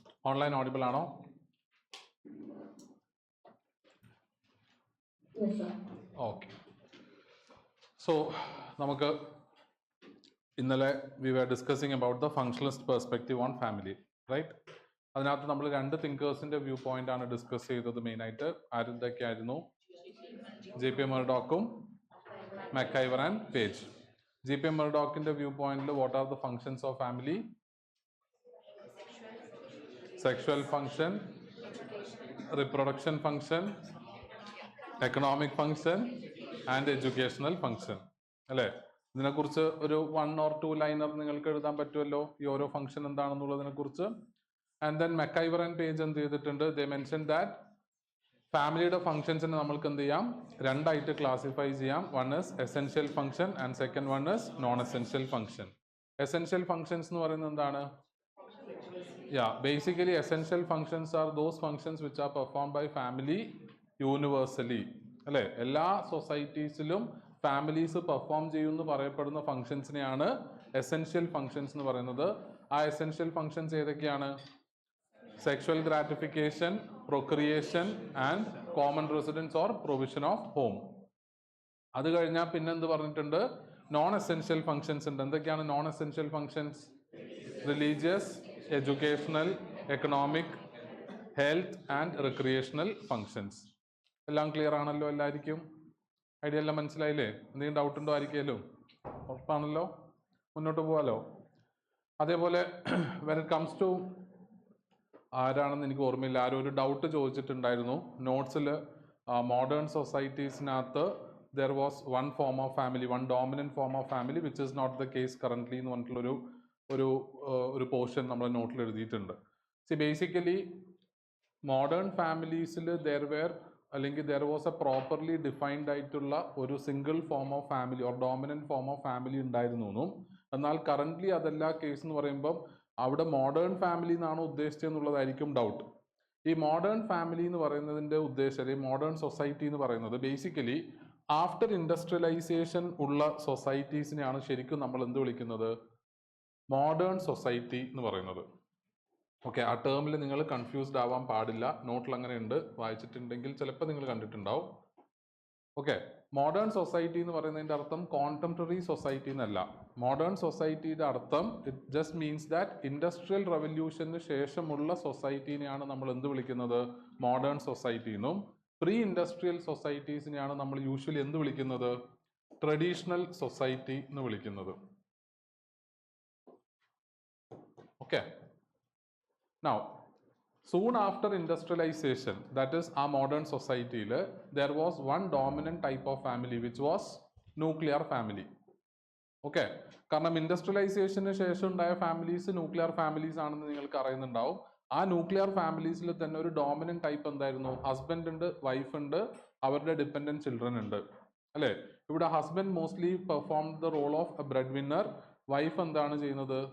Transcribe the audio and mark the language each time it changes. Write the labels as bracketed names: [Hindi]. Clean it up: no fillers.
[English] Online audible [Malayalam] ആണോ? [English] Yes, sir. Okay. So, [Malayalam] നമുക്ക് ഇന്നലെ [English] we were discussing about the functionalist perspective on family, right? [Malayalam] അതിനകത്ത് നമ്മൾ രണ്ട് തിങ്കേഴ്സിന്റെ വ്യൂ പോയിന്റ് ആണ് ഡിസ്കസ് ചെയ്തത് മെയിനായിട്ട്. ആരൊക്കെയായിരുന്നു? JP Murdochും McIver and Page. JP Murdochിന്റെ view പോയിന്റിൽ [English] what are the functions of family? Sexual function, reproduction function, economic function and educational function. [Malayalam] അല്ലേ? ഇതിനെക്കുറിച്ച് ഒരു 1 or 2 ലൈനർ നിങ്ങൾക്ക് എഴുതാൻ പറ്റുമല്ലോ ഈ ഓരോ ഫംഗ്ഷൻ എന്താണെന്നുള്ളതിനെ കുറിച്ച്. ആൻഡ് ദെൻ മെക്കൈവർ ആൻഡ് പേജ് എന്ത് ചെയ്തിട്ടുണ്ട്? ദേ മെൻഷൻ ദാറ്റ് ഫാമിലിയുടെ ഫംഗ്ഷൻസിനെ നമ്മൾക്ക് എന്ത് ചെയ്യാം? രണ്ടായിട്ട് ക്ലാസിഫൈ ചെയ്യാം. [English] one is essential function [Malayalam] and second one is known essential function. Essential functions എന്ന് പറയുന്നത് എന്താണ്? [English] Basically essential functions are those functions which are performed by family universally. [Malayalam] അല്ലേ? എല്ലാ സൊസൈറ്റീസിലും ഫാമിലീസ് പെർഫോം ചെയ്യുമെന്ന് പറയപ്പെടുന്ന ഫംഗ്ഷൻസിനെയാണ് എസെൻഷ്യൽ ഫംഗ്ഷൻസ് എന്ന് പറയുന്നത്. ആ എസെൻഷ്യൽ ഫംഗ്ഷൻസ് ഏതൊക്കെയാണ്? Sexual gratification, procreation and common residence or provision of home. അത് കഴിഞ്ഞാൽ പിന്നെന്ത് പറഞ്ഞിട്ടുണ്ട്? നോൺ എസെൻഷ്യൽ ഫംഗ്ഷൻസ് ഉണ്ട്. എന്തൊക്കെയാണ് non essential functions? Religious, educational, economic, health and recreational functions. എല്ലാം ക്ലിയർ ആണല്ലോ എല്ലാവർക്കും? ഐഡിയ എല്ലാം മനസ്സിലായില്ലേ? എന്തെങ്കിലും ഡൗട്ട് ഉണ്ടോ ആയിരിക്കുമല്ലോ? ഉറപ്പാണല്ലോ? മുന്നോട്ട് പോകാലോ? അതേപോലെ [English] when it comes to [Malayalam] ആരാണെന്ന് എനിക്ക് ഓർമ്മയില്ല, ആരും ഒരു ഡൗട്ട് ചോദിച്ചിട്ടുണ്ടായിരുന്നു നോട്ട്സിൽ. Modern സൊസൈറ്റീസിനകത്ത് [English] there was one form of family, one dominant form of family which is not the case currently [Malayalam] എന്ന് പറഞ്ഞിട്ടുള്ളൊരു ഒരു പോർഷൻ നമ്മൾ നോട്ടിൽ എഴുതിയിട്ടുണ്ട്. C basically modern ഫാമിലീസിൽ [English] there was a properly defined [Malayalam] ആയിട്ടുള്ള ഒരു single form of family or dominant form of family ഉണ്ടായിരുന്നു എന്നും, എന്നാൽ കറന്റ്ലി അതല്ല കേസ് എന്ന് പറയുമ്പം അവിടെ മോഡേൺ ഫാമിലി എന്നാണ് ഉദ്ദേശിച്ചതെന്നുള്ളതായിരിക്കും ഡൗട്ട്. ഈ മോഡേൺ ഫാമിലി എന്ന് പറയുന്നതിൻ്റെ ഉദ്ദേശം, അല്ലെങ്കിൽ മോഡേൺ സൊസൈറ്റി എന്ന് പറയുന്നത് ബേസിക്കലി ആഫ്റ്റർ ഇൻഡസ്ട്രിയലൈസേഷൻ ഉള്ള സൊസൈറ്റീസിനെയാണ് ശരിക്കും നമ്മൾ എന്ത് വിളിക്കുന്നത്? മോഡേൺ സൊസൈറ്റി എന്ന് പറയുന്നത്. ഓക്കെ, ആ ടേമിൽ നിങ്ങൾ കൺഫ്യൂസ്ഡ് ആവാൻ പാടില്ല. നോട്ടിൽ അങ്ങനെ ഉണ്ട്, വായിച്ചിട്ടുണ്ടെങ്കിൽ ചിലപ്പോൾ നിങ്ങൾ കണ്ടിട്ടുണ്ടാവും. ഓക്കെ, മോഡേൺ സൊസൈറ്റി എന്ന് പറയുന്നതിൻ്റെ അർത്ഥം കോണ്ടംപററി സൊസൈറ്റി എന്നല്ല. മോഡേൺ സൊസൈറ്റിയുടെ അർത്ഥം [English] it just means that [Malayalam] industrial റവല്യൂഷന് ശേഷമുള്ള സൊസൈറ്റീനെയാണ് നമ്മൾ എന്ത് വിളിക്കുന്നത്? മോഡേൺ സൊസൈറ്റി എന്നും. പ്രീ ഇൻഡസ്ട്രിയൽ സൊസൈറ്റീസിനെയാണ് നമ്മൾ യൂഷ്വലി എന്ത് വിളിക്കുന്നത്? ട്രഡീഷണൽ സൊസൈറ്റി എന്ന് വിളിക്കുന്നത്. [English] Okay. Now, soon after industrialization, that is our modern society, there was one dominant type of family which was nuclear family. Okay. [Malayalam] കാരണം ഇൻഡസ്ട്രിയലൈസേഷന് ശേഷം ഉണ്ടായ ഫാമിലീസ് ന്യൂക്ലിയർ ഫാമിലീസ് ആണെന്ന് നിങ്ങൾക്ക് അറിയുന്നുണ്ടാവും. ആ ന്യൂക്ലിയർ ഫാമിലീസിൽ തന്നെ ഒരു ഡോമിനന്റ് ടൈപ്പ് എന്തായിരുന്നു? ഹസ്ബൻഡ് ഉണ്ട്, വൈഫ് ഉണ്ട്, അവരുടെ ഡിപ്പെൻഡന്റ് ചിൽഡ്രൻ ഉണ്ട്. അല്ലേ? ഇവിടെ husband [English] Mostly perform the role of a breadwinner. [Malayalam] Wife എന്താണ് ചെയ്യുന്നത്?